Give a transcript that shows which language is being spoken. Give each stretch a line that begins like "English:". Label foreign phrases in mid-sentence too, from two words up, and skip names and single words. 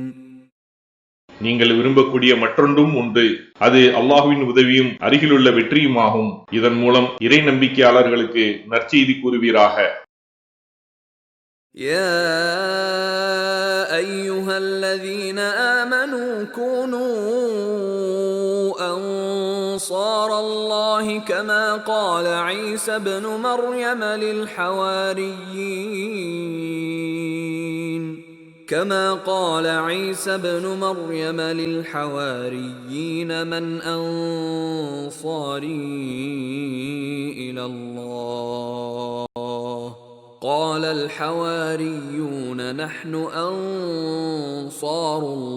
Tamil: நீங்கள் விரும்பக்கூடிய மற்றொன்றும் உண்டு. அது அல்லாஹ்வின் உதவியும் அருகிலுள்ள வெற்றியுமாகும். இதன் மூலம் இறை நம்பிக்கையாளர்களுக்கு நற்செய்தி கூறுவீராக.
Arabic: يا أيها الذين آمنوا كونوا أنصار الله كما قال عيسى ابن مريم للحواريين من أنصاري إلى الله قال الحواريون نحن أنصار